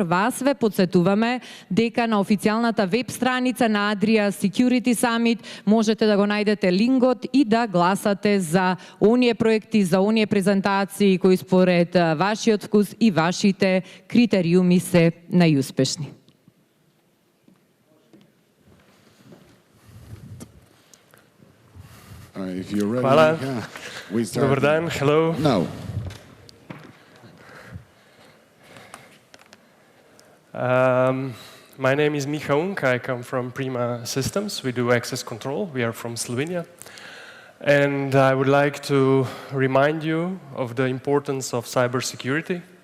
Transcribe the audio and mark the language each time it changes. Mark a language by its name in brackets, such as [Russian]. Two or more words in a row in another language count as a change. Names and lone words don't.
[Macedonian] Вас ве подсетуваме дека на официјалната веб страница на Adria Security Summit можете да го најдете линкот и да гласате за оние проекти, за оние презентации кои според вашиот вкус и вашите критериуми се најуспешни. [Croatian] Hvala. Dobar dan. Hello. [English] No. My name is Miha Unk. I come from Prima Systems. We do access control. We are from Slovenia. And I would like to remind you of the importance of cybersecurity.